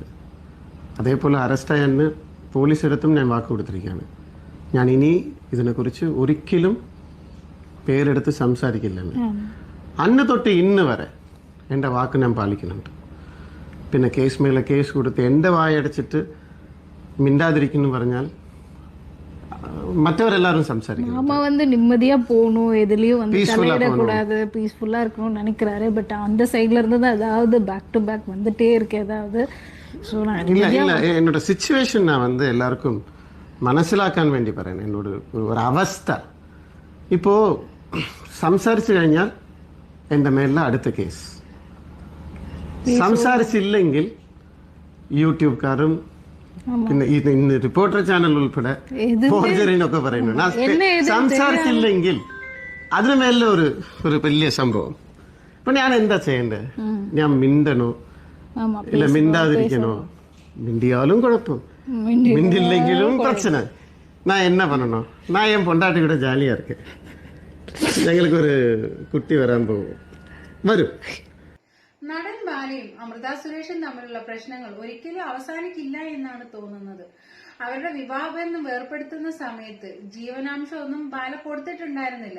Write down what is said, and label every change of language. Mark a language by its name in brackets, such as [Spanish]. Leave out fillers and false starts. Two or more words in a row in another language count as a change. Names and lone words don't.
[Malayalam] അതേപോലെ അറസ്റ്റായെന്ന് പോലീസിടത്തും ഞാൻ വാക്ക് കൊടുത്തിരിക്കുകയാണ്. ഞാൻ ഇനി ഇതിനെക്കുറിച്ച് ഒരിക്കലും പേരെടുത്ത് സംസാരിക്കില്ലെന്ന്. അന്ന് തൊട്ട് ഇന്ന് വരെ എൻ്റെ വാക്ക് ഞാൻ പാലിക്കുന്നുണ്ട്. പിന്നെ കേസ് മേലെ കേസ് കൊടുത്ത് എൻ്റെ വായടച്ചിട്ട് മിണ്ടാതിരിക്കുന്നു പറഞ്ഞാൽ மற்றவரெல்லாரும் സംസാരിക്കുന്നു. [Tamil] நம்ம நிம்மதியா போகணும், எதுலயும் தலையிடக்கூடாது, பீஸ்ஃபுல்லா இருக்கணும்னு நினைக்கிறாரு. பட் அந்த சைட்ல இருந்து தான் ஏதாவது [English] back to back [Tamil] வந்துட்டே இருக்கு ஏதாவது. இல்ல என்னோட [Malayalam] സിറ്റുവേഷൻ [Tamil] நான் எல்லாருக்கும் [Malayalam] മനസ്സിലാക്കാൻ വേണ്ടി പറയുന്നത്. എന്നോട് ഒരു അവസ്ഥ ഇപ്പോ സംസാരിച്ചു കഴിഞ്ഞാൽ എൻ്റെ മേലെ അടുത്ത കേസ്, സംസാരിച്ചില്ലെങ്കിൽ യൂട്യൂബ്കാരും പിന്നെ ഇന്ന് റിപ്പോർട്ടർ ചാനൽ ഉൾപ്പെടെ ഫോർജറിനൊക്കെ പറയുന്നു. സംസാരിച്ചില്ലെങ്കിൽ അതിന് മേലെ ഒരു വലിയ സംഭവം. അപ്പൊ ഞാൻ എന്താ ചെയ്യണ്ടേ? ഞാൻ മിണ്ടണോ ഇല്ല മിണ്ടാതിരിക്കണോ? മിണ്ടിയാലും കുഴപ്പം, മിണ്ടില്ലെങ്കിലും പ്രശ്നം. [Tamil] நான் என்ன பண்ணணும்? நான் என் பொண்டாட்டி கூட ஜாலியா இருக்கேன். [Malayalam] ഞങ്ങൾക്ക് ഒരു കുട്ടി വരാൻ പോകും, വരും. നടൻ ബാലയും അമൃത സുരേഷും തമ്മിലുള്ള പ്രശ്നങ്ങൾ ഒരിക്കലും അവസാനിക്കില്ല എന്നാണ് തോന്നുന്നത്. അവരുടെ വിവാഹബന്ധം വേർപ്പെടുത്തുന്ന സമയത്ത് ജീവനാംശം ഒന്നും ബാല കൊടുത്തിട്ടുണ്ടായിരുന്നില്ല.